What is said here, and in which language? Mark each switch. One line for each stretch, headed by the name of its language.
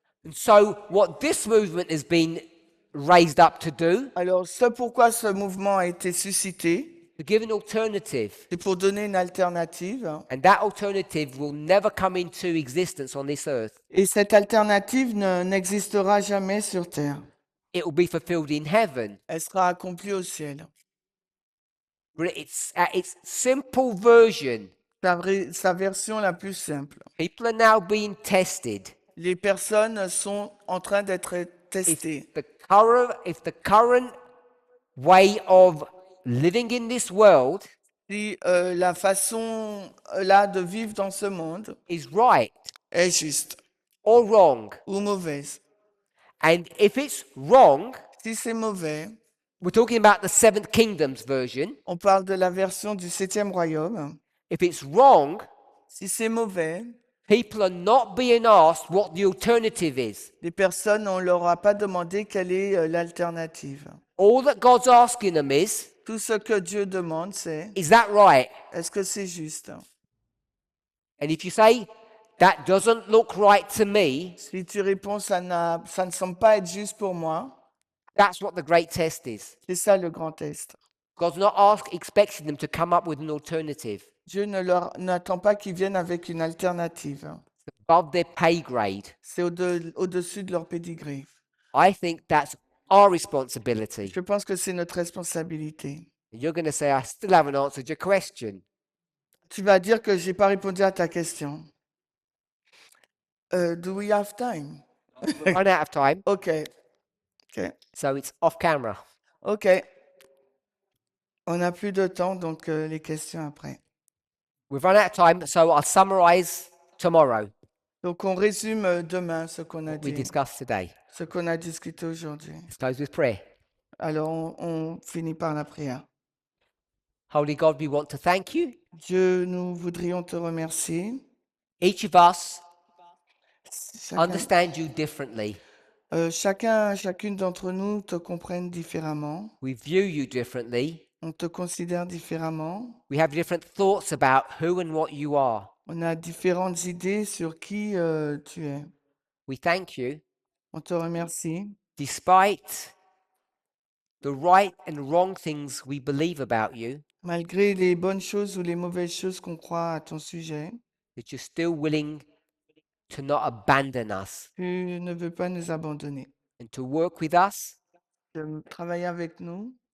English: And so, what this movement has been raised up to do,
French: Alors, ce pourquoi ce mouvement a été suscité,
English: to give an alternative.
French: c'est pour donner une alternative.
English: And that alternative will never come into existence on this earth.
French: Et cette alternative n'existera jamais sur terre.
English: It will be fulfilled in heaven.
French: Elle sera accomplie au ciel.
English: But it's at its simple version.
French: Sa version la plus simple.
English: People are now being tested.
French: Les personnes sont en train d'être
English: If
French: testées.
English: the current way of living in this world
French: Si la façon là de vivre dans ce monde
English: is right
French: est juste
English: or wrong.
French: ou mauvaise.
English: And if it's wrong,
French: Si c'est mauvais,
English: we're talking about the seventh kingdom's version.
French: on parle de la version du 7e royaume.
English: If it's wrong,
French: Si c'est mauvais,
English: people are not being asked what the alternative is.
French: les personnes, on leur a pas demandé quelle est l'alternative.
English: All that God's asking them
French: Tout ce que Dieu demande, c'est
English: is that right?
French: est-ce que c'est juste?
English: And if you say, that doesn't look right to me,
French: Si tu réponds ça ne semble pas être juste pour moi,
English: that's what the great test is.
French: c'est ça le grand test.
English: God's not expecting them to come up with an alternative.
French: Dieu n'attend pas qu'ils viennent avec une alternative.
English: Above their pay grade.
French: C'est au-dessus de leur pédigré.
English: I think that's our responsibility.
French: Je pense que c'est notre responsabilité.
English: And you're going to say, I still haven't answered your question.
French: Tu vas dire que j'ai pas répondu à ta question.
English: Do we have time? We've run out of time, OK. so it's off camera. OK.
French: On n'a plus de temps, donc les questions après.
English: We've run out of time, so I'll summarize tomorrow
French: Donc on résume demain ce qu'on a
English: what we
French: dit,
English: discussed today.
French: ce qu'on a discuté aujourd'hui.
English: Let's close with prayer.
French: Alors on finit par la prière.
English: Holy God, we want to thank you.
French: Dieu, nous voudrions te remercier.
English: Each of us
French: Chacun,
English: understand you differently.
French: chacune d'entre nous te comprenne différemment.
English: We view you differently.
French: On te considère différemment.
English: We have different thoughts about who and what you are.
French: On a différentes idées sur qui tu es.
English: We thank you.
French: On te remercie.
English: Despite the right and wrong things we believe about you,
French: Malgré les bonnes choses ou les mauvaises choses qu'on croit à ton sujet,
English: that you're still willing to not abandon us
French: tu ne veux pas nous abandonner.
English: and to work with us
French: De travailler avec nous